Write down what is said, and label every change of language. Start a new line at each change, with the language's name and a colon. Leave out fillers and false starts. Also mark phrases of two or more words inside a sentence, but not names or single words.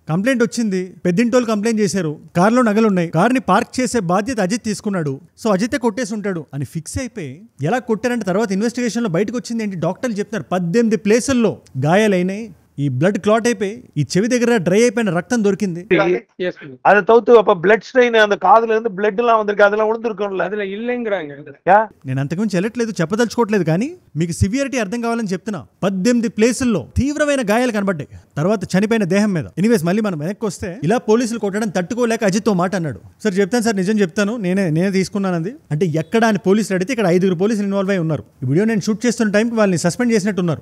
Telugu: కంప్లైంట్ వచ్చింది, పెద్దింటోళ్ళు కంప్లైంట్ చేశారు, కార్లో నగలు ఉన్నాయి, కార్ని పార్క్ చేసే బాధ్యత అజిత్ తీసుకున్నాడు, సో అజితే కొట్టేసి ఉంటాడు అని ఫిక్స్ అయిపోయి, ఎలా కొట్టారంటే తర్వాత ఇన్వెస్టిగేషన్ లో బయటకు వచ్చింది ఏంటి, డాక్టర్లు చెప్తున్నారు 18 ప్లేసుల్లో గాయాలైనాయి. ఈ
English: blood clot
Telugu: అయిపోయి ఈ చెవి దగ్గర డ్రై అయిపోయిన రక్తం దొరికింది.
Tamil: அதை தவிர்த்து அப்ப
English: blood strain
Tamil: அந்த காதுல இருந்து பிளட் எல்லாம் வந்திருக்கு, அதெல்லாம் விழுந்திருக்கும்ல, அதுல இல்லங்கறாங்க.
Telugu: నేను అంతకుమించి వెళ్ళట్లేదు, చెప్పదలుచుకోవట్లేదు, కానీ మీకు సివియారిటీ అర్థం కావాలని చెప్తున్నా. 18 ప్లేసుల్లో తీవ్రమైన గాయాలు కనబడ్డాయి తర్వాత చనిపోయిన దేహం మీద. ఎనీవేస్ మళ్ళీ మనం వెనక్కి వస్తే, ఇలా పోలీసులు కొట్టడం తట్టుకోలేక అజిత్ మాట అన్నాడు, సార్ చెప్తాను సార్, నిజం చెప్తాను, నేనే తీసుకున్నానంది. అంటే ఎక్కడ అని పోలీసులు అడిగితే ఇక్కడ 5 పోలీసులు ఇన్వాల్వ్ అయి ఉన్నారు. ఈ వీడియో నేను షూట్ చేస్తున్న టైంకి వాళ్ళని సస్పెండ్ చేసినట్టున్నారు.